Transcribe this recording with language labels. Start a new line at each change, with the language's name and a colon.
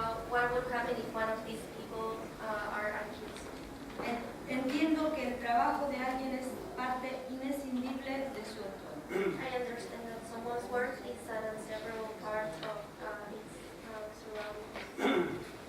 English: What would happen if one of these people are accused?
Spanish: Entiendo que el trabajo de alguien es parte imprescindible de su entorno.
English: I understand that someone's work is an inseparable part of its surroundings.